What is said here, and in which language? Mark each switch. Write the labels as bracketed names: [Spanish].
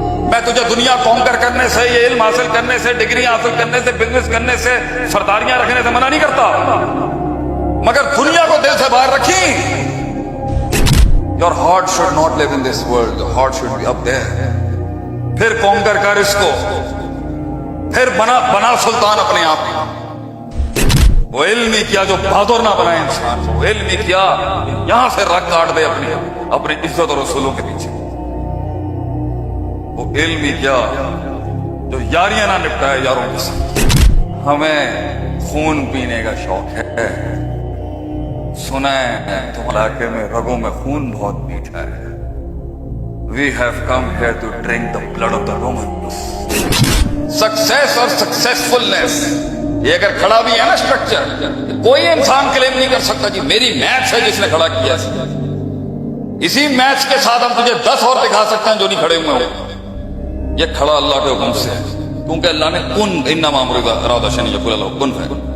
[Urdu] میں تجھے دنیا کانکر کرنے سے، یہ علم حاصل کرنے سے، ڈگری حاصل کرنے سے، بزنس کرنے سے، سرداریاں رکھنے سے منع نہیں کرتا، مگر دنیا کو دل سے باہر رکھی. [English] Your heart should not live in this world. Your heart should be up there. [Urdu] پھر کانکر کر اس کو، پھر بنا سلطان اپنے آپ کی. وہ علم ہی کیا جو بہادر نہ بنائے انسان کو، وہ علم ہی کیا یہاں سے رگ کاٹ دے اپنی عزت اور رسولوں کے پیچھے. وہ علم ہی کیا جو یاریاں نہ نپٹائے یاروں کے ساتھ. ہمیں خون پینے کا شوق ہے. سنا ہے تم علاقے میں رگوں میں خون بہت میٹھا ہے. [English] We have come here to drink the blood of the Romans. [Urdu] Success اور سکسیسفلنس یہ اگر کھڑا بھی ہے نا اسٹرکچر، کوئی انسان کلیم نہیں کر سکتا جی میری میچ ہے جس نے کھڑا کیا. اسی میچ کے ساتھ ہم تجھے 10 اور دکھا سکتے ہیں جو نہیں کھڑے ہوئے ہوں. یہ کھڑا اللہ کے حکم سے ہے، کیونکہ اللہ نے [Arabic] کن انما امرہ اراد شیئا ان یقول له کن [Urdu] ہے.